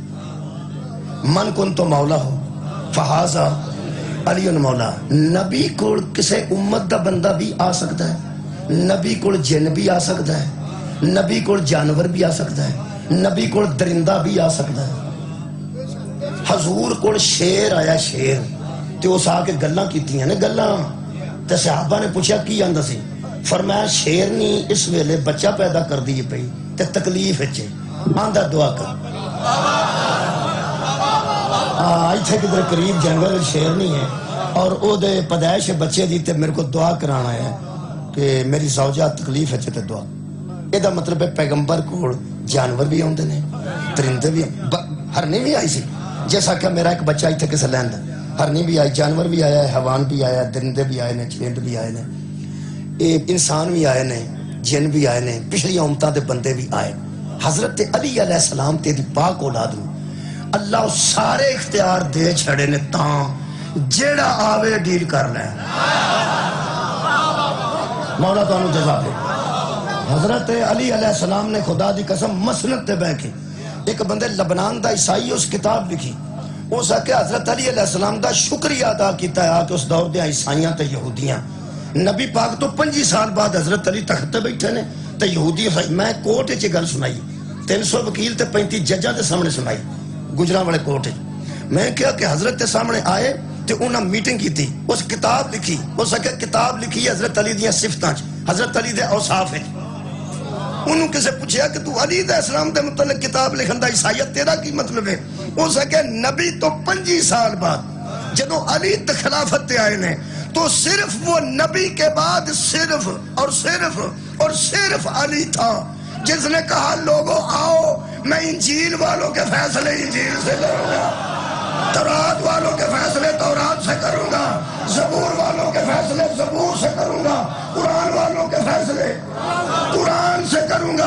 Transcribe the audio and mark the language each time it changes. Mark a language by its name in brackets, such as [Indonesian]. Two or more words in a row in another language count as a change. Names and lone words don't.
[Arabic] من کن تو مولا ہو فہذا علی مولا. [Urdu] نبی کو [Punjabi] کسے امت دا [Urdu] بندہ بھی آ سکتا ہے، نبی کو جن بھی آ سکتا ہے، نبی کو جانور بھی آ سکتا ہے، نبی کو درندہ بھی آ سکتا ہے. [Punjabi] حضور کو شیر آیا، شیر تے اس آ کے گلاں کیتیاں نے گلاں تے صحابہ نے پوچھا کی آندا سی؟ فرمایا شیرنی اس ویلے بچہ پیدا کر دی پئی تے تکلیف وچ آندا دعا کر. ایتھے کدھر قریب جنگل شیرنی ہے اور او دے پیدائش بچے دی تے میرے کو دعا کرانا ہے کہ میری زوجہ تکلیف وچ تے دعا. یہ دا مطلب ہے پیغمبر کو جانور بھی آندے نے، درندے بھی، ہرنی بھی آئی سی. جیسا کہ میرا ایک بچہ ایتھے کسے لیندا، ہرنی بھی آئی، جانور بھی آیا ہے، حیوان بھی آیا ہے، درندے بھی آئے نے، چرند بھی آئے نے، انسان بھی آئے نے، جن بھی آئے نے، پچھلی امتاں دے بندے بھی آئے. حضرت علی [Arabic] علیہ السلام [Punjabi] تیری پاک اولاد نو اللہ سارے اختیار دے چھڑے نے تاں جیڑا آوے ڈیل کر لے. مولا تانوں جزا دے. حضرت علی [Arabic] علیہ السلام [Punjabi] نے خدا دی قسم مسند تے بیٹھ کے ایک بندے لبنان دا عیسائی اس کتاب لکھی، اس آ کے حضرت علی [Arabic] علیہ السلام [Punjabi] دا شکریہ ادا کیتا ہے کہ اس دور دے عیسائیاں تے یہودیاں نبی پاک تو 25 سال بعد حضرت علی تخت تے بیٹھے نے تے یہودی. میں کوٹ وچ گل سنائی 300 وکیل تے 35 ججاں دے سامنے سنائی گجراں والے کوٹ وچ. میں کہا کہ حضرت کے سامنے آئے تے انہاں میٹنگ کیتی، اس کتاب لکھی، اس آ کے کتاب لکھی حضرت علی دیاں صفتاں چ، حضرت علی دے اوصاف وچ. انہوں کسے پوچھیا کہ تو علی [Arabic] علیہ السلام [Punjabi] دے متعلق کتاب لکھن دا عیسائیت تیرا کی مطلب ہے؟ اس آ نبی تو 25 سال بعد جدو علی خلافت تے آئے نے [Urdu] تو صرف وہ نبی کے بعد صرف اور صرف اور صرف علی تھا جس نے کہا لوگوں آؤ میں انجیل والوں کے فیصلے انجیل سے کروں گا، تورات والوں کے فیصلے تورات سے کروں گا، زبور والوں کے فیصلے زبور سے کروں گا، قرآن والوں کے فیصلے قرآن سے کروں گا.